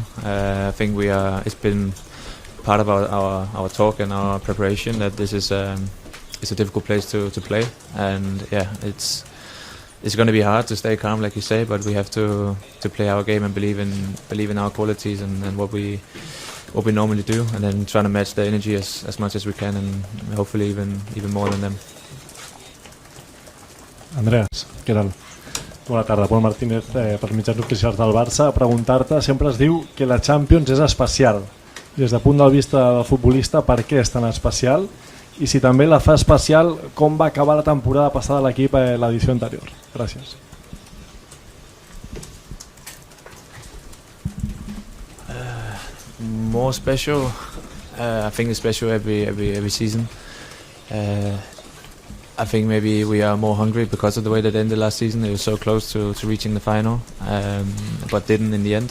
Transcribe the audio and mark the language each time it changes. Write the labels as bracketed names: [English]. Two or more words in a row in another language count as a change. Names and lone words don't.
[English] I think it's been part of our talk and our preparation that this is it's a difficult place to play, and it's going to be hard to stay calm, like you say, but we have to play our game and believe in our qualities and what we normally do, and then trying to match the energy as much as we can, and hopefully even more than them. [Catalan] Andreas, què tal? Bona tarda, Pol Martínez, per mitjans oficials del Barça. A preguntar-te, sempre es diu que la Champions és especial. Des del punt de vista del futbolista, per què és tan especial? I si també la fa especial, com va acabar la temporada passada l'equip a l'edició anterior? Gràcies. [English] More special, I think it's special every season. I think maybe we are more hungry because of the way that it ended last season. It was so close to reaching the final, but didn't in the end.